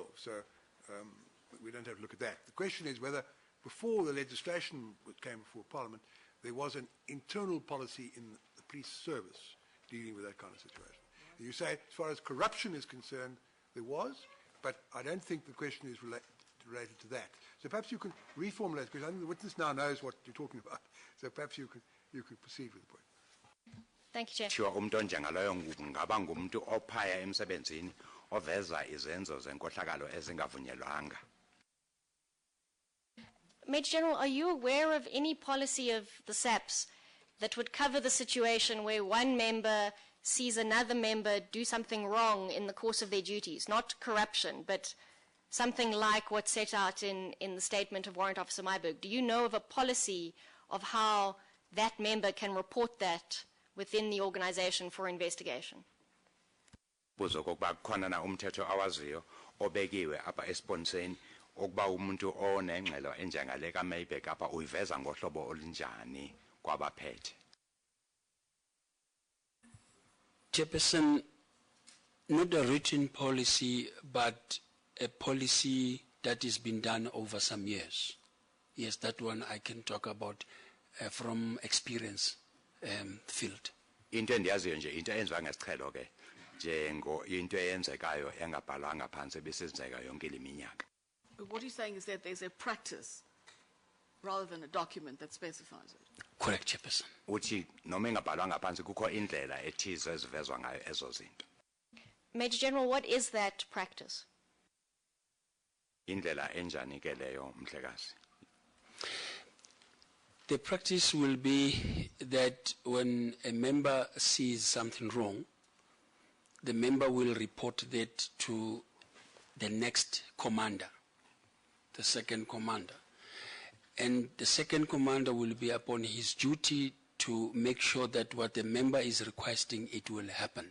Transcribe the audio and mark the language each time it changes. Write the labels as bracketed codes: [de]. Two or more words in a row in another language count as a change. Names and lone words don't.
[en] So we don't have to look at that. The question is whether before the legislation came before Parliament, there was an internal policy in the police service dealing with that kind of situation. You say, as far as corruption is concerned, there was, but I don't think the question is related to that. So perhaps you can reformulate, because I think the witness now knows what you're talking about. So perhaps you could proceed with the point. Thank you, Chair. Sure, [xh] umuntu onjengaloyo ngaba ngumuntu ophaya emsebenzini oveza izenzo zenkohlakalo ezingavunyelwanga. [en] Major General, are you aware of any policy of the SAPS that would cover the situation where one member sees another member do something wrong in the course of their duties, not corruption, but something like what's set out in the statement of Warrant Officer Myburg? Do you know of a policy of how that member can report that within the organization for investigation? [xh] Buzo kokuba khona na umthetho awaziyo obekiwe apha esponiseni okuba umuntu onengxelo enjengale kaMayburg apha uyiveza ngohlobo olinjani kwabaphethe. [en] Chairperson, not a written policy, but a policy that has been done over some years. Yes, that one I can talk about from experience field. [xh] Into endiyaziyo nje into enziwa ngesiqhelo ke njengo into eyenzekayo engabhalwanga phansi besenzeka yonke leminyaka. [en] What he's saying is that there's a practice rather than a document that specifies it. Correct, Chairperson. [xh] Uthi noma engabhalwanga phansi kukho indlela ethize ezivezwa ngayo ezo zinto. [en] Major General, what is that practice? [xh] Indlela enjani ke leyo mhlekazi? [en] The practice will be that when a member sees something wrong, the member will report that to the next commander, the second commander. And the second commander will be upon his duty to make sure that what the member is requesting, it will happen.